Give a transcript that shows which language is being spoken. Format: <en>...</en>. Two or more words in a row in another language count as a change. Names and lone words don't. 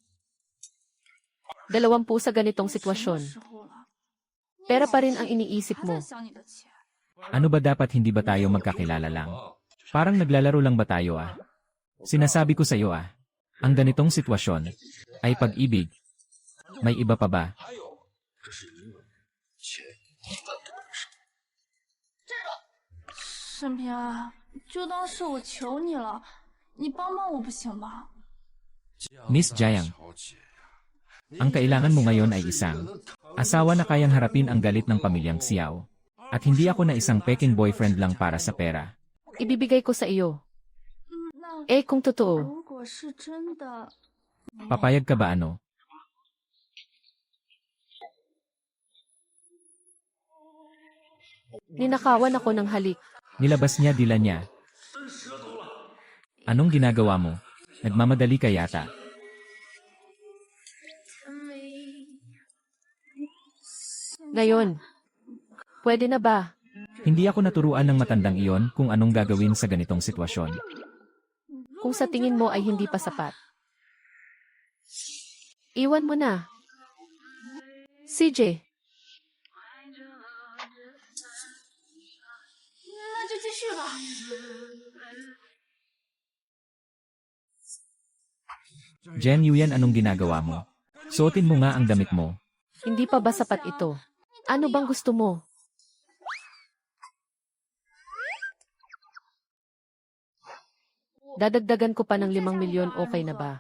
<tl>20 sa ganitong sitwasyon. Pera pa rin ang iniisip mo. Ano ba dapat, hindi ba tayo magkakilala lang? Parang naglalaro lang ba tayo ah? Sinasabi ko sa iyo ah, ang ganitong sitwasyon ay pag-ibig. May iba pa ba?</tl> <zh>沈平啊，就当是我求你了，你帮帮我不行吗？</zh> <tl>Miss Jiang, ang kailangan mo ngayon ay isang asawa na kayang harapin ang galit ng pamilyang Xiao. At hindi ako na isang peking boyfriend lang para sa pera. Ibibigay ko sa iyo. Kung totoo,</tl> <zh>如果是真的，</zh> <tl>Papayag ka ba ano? ninakawan ako ng halik. Nilabas niya dila niya. Anong ginagawa mo? Nagmamadali ka yata. Ngayon, pwede na ba? Hindi ako naturuan ng matandang iyon kung anong gagawin sa ganitong sitwasyon. Kung sa tingin mo ay hindi pa sapat. Iwan mo na. CJ,</tl> <zh>那就继续吧。</zh> <tl>Jen Yuyan, anong ginagawa mo? Suotin mo nga ang damit mo. hindi pa ba sapat ito? Ano bang gusto mo? Dadagdagan ko pa ng 5 milyon, okay na ba?</tl>